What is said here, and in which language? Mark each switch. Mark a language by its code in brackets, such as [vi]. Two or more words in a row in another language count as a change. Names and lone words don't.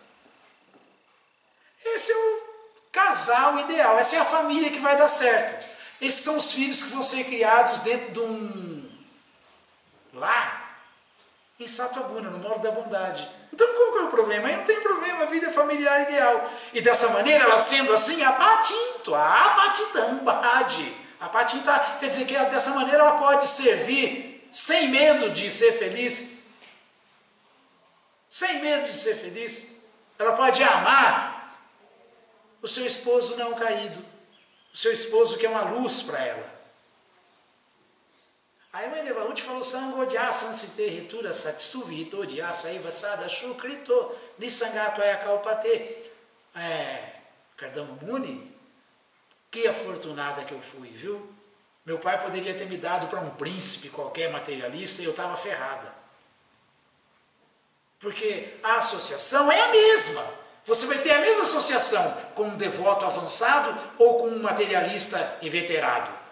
[pt] Esse é o casal ideal, essa é a família que vai dar certo. Esses são os filhos que vão ser criados dentro de um lar em Satvaguna, no modo da bondade. Então qual que é o problema? Aí não tem problema, a vida é familiar ideal. E dessa maneira, ela sendo assim, [sa] apatinto, apatidam, bhadi. [pt] Apatinta quer dizer que dessa maneira ela pode servir sem medo de ser feliz. Sem medo de ser feliz. Ela pode amar o seu esposo não caído. O seu esposo que é uma luz para ela. Aí o Devahuti falou, [sa] Sangodhya sansite ritura satsuvito dhyasa ivasada shukrito nisangato ayakalpate. [pt] Kardama Muni, que afortunada que eu fui, viu? Meu pai poderia ter me dado para um príncipe qualquer materialista e eu estava ferrada. Porque a associação é a mesma. Você vai ter a mesma associação com um devoto avançado ou com um materialista inveterado.